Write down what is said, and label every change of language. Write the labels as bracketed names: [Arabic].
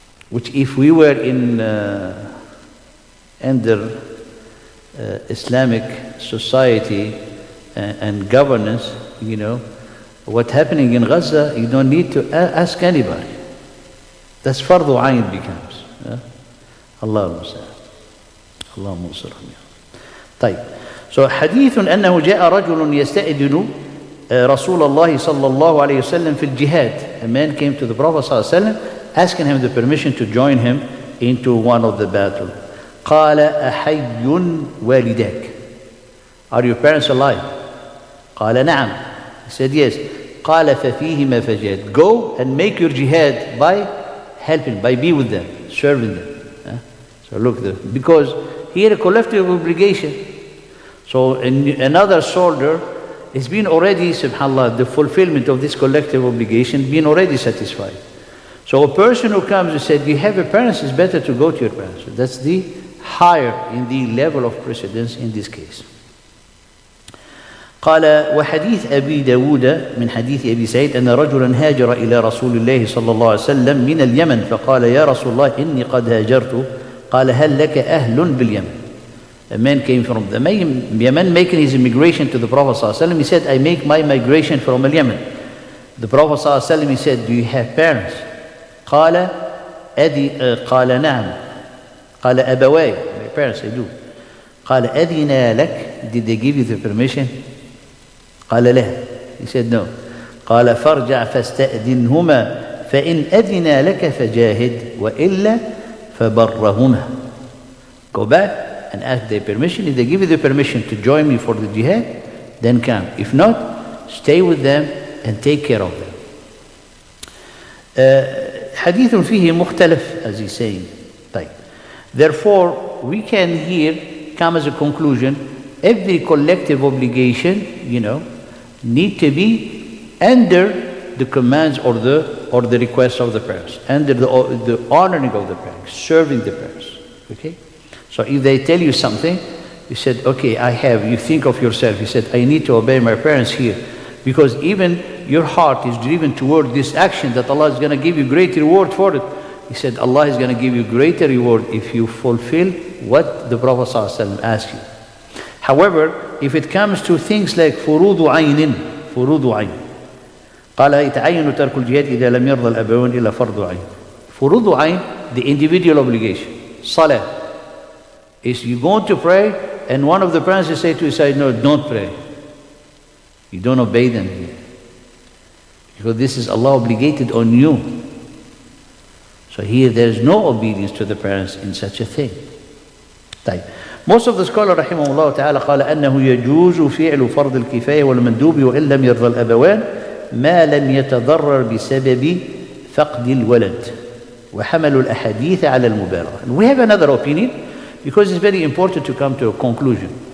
[English] which if we were in under Islamic society and governance, you know, what's happening in Gaza, you don't need to ask anybody. That's fardu ayn becomes. [Arabic] Allahumma salli. Allahumma salli. طيب. So حديث أنه جاء رجل يستأذن رسول الله صلى الله عليه وسلم في الجهاد. [English] A man came to the Prophet صلى الله عليه وسلم asking him the permission to join him into one of the battles. [Arabic] قال أحي والداك? [English] Are your parents alive? [Arabic] قال نعم. [English] He said yes. [Arabic] قال ففيهما فجاهد. [English] Go and make your jihad by helping, by be with them, serving them. So look, because here a collective obligation. So another soldier has been already, subhanAllah, the fulfillment of this collective obligation been already satisfied. So a person who comes and said, you have a parents, it's better to go to your parents. So that's the higher in the level of precedence in this case. [Arabic] قال وحديث أبي داود من حديث أبي سعيد أن رجلا هاجر إلى رسول الله صلى الله عليه وسلم من اليمن فقال يا رسول الله إني قد هاجرت قال هل لك أهل باليمن? [English] A man came from the Yemen making his immigration to the Prophet صلى الله عليه وسلم. He said, I make my migration from Yemen. The Prophet صلى الله عليه وسلم, he said, do you have parents? [Arabic] قال قال نعم. قال أبواي, [English] my parents, I do. [Arabic] قال أذن لك? [English] Did they give you the permission? [Arabic] قال لا. [English] He said no. [Arabic] قال فارجع فاستأذنهما فإن أذن لك فجاهد وإلا فبرهما. [English] Go back and ask their permission. If they give you the permission to join me for the jihad, then come. If not, stay with them and take care of them. [Arabic] حديث فيه مختلف, [English] as he's saying. [Arabic] طيب. [English] Therefore, we can here come as a conclusion, every collective obligation, you know, need to be under the commands or the requests of the parents, under the honoring of the parents, serving the parents. Okay? So if they tell you something, you said, okay, you think of yourself, you said, I need to obey my parents here. Because even your heart is driven toward this action that Allah is going to give you great reward for it. He said, Allah is going to give you greater reward if you fulfill what the Prophet ﷺ asked you. However, if it comes to things like [Arabic] فروض عين قال يتعين ترك الجهاد إذا لم يرضى الأبوين إلا فرض عين. فروض عين, [English] the individual obligation. Salah is you going to pray and one of the parents will say to you, say, no, don't pray. You don't obey them here. Because this is Allah obligated on you. So here there is no obedience to the parents in such a thing. [Arabic] طيب. [English] Most of the scholars [Arabic] رحمه الله تعالى قال أنه يجوز فعل فرض الكفاية والمندوب وإن لم يرضى الأبوان ما لم يتضرر بسبب فقد الولد وحملوا الأحاديث على المبالغة. [English] And we have another opinion because it's very important to come to a conclusion.